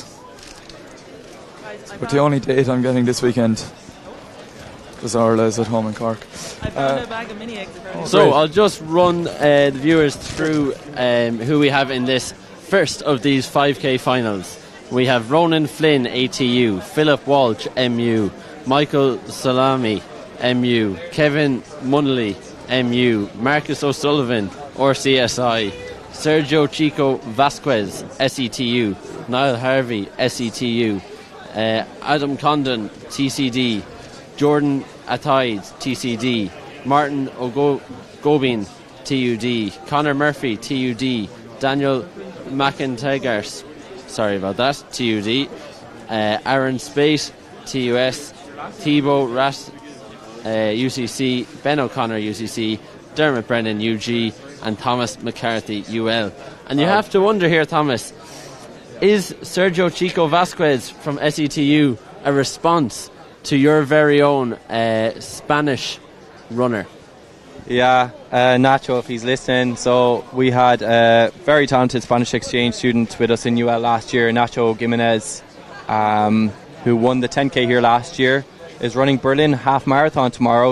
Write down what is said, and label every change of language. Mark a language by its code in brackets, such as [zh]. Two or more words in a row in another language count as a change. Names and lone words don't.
[en] But the only date I'm getting this weekend is Orla's at home in Cork. I found a bag of mini eggs. So I'll just run the viewers through who we have in this first of these 5K finals. We have Ronan Flynn, ATU, Philip Walsh, MU, Michael Salami, MU, Kevin Munnelly, MU, Marcus O'Sullivan, RCSI, Sergio Chico Vasquez, SETU, Niall Harvey, SETU, Adam Condon, TCD, Jordan Ataid, TCD, Martin O'Gobin, TUD, Connor Murphy, TUD, Daniel McIntyre, sorry about that, TUD, Aaron Spate, TUS, Thibaut Ras, UCC, Ben O'Connor, UCC, Dermot Brennan, UG, and Thomas McCarthy, UL. And you have to wonder here, Thomas, is Sergio Chico Vasquez from SETU a response to your very own Spanish runner? Yeah, Nacho, if he's listening. So we had a very talented Spanish exchange student with us in UL last year, Nacho Gimenez, who won the 10k here last year, is running Berlin half marathon tomorrow.